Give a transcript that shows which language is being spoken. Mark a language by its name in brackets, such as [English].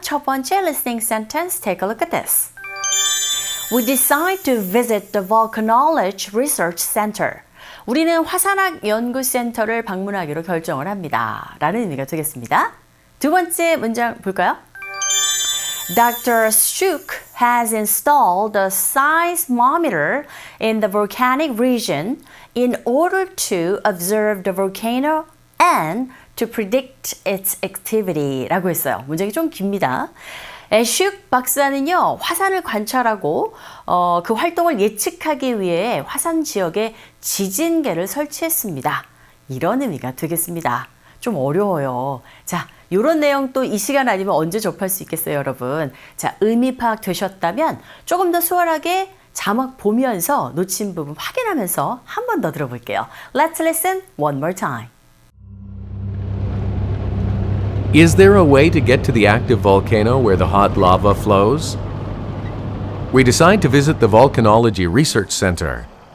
[Korean] 첫 번째 [English] listening sentence, take a look at this. We decide to visit the Volcanology Research Center. [Korean] 우리는 화산학 연구센터를 방문하기로 결정을 합니다. 라는 의미가 되겠습니다. 두 번째 문장 볼까요? Dr. [English] Ashok has installed a seismometer in the volcanic region in order to observe the volcano and to predict its activity [Korean] 라고 했어요. 문장이 좀 깁니다. 애슈크 박사는요, 화산을 관찰하고 그 활동을 예측하기 위해 화산 지역에 지진계를 설치했습니다. 이런 의미가 되겠습니다. 좀 어려워요. 자, 이런 내용 또 이 시간 아니면 언제 접할 수 있겠어요, 여러분? 자, 의미 파악 되셨다면 조금 더 수월하게 자막 보면서 놓친 부분 확인하면서 한 번 더 들어볼게요. [English] Let's listen one more time. Is there a way to get to the active volcano where the hot lava flows? We decide to visit the Volcanology Research Center.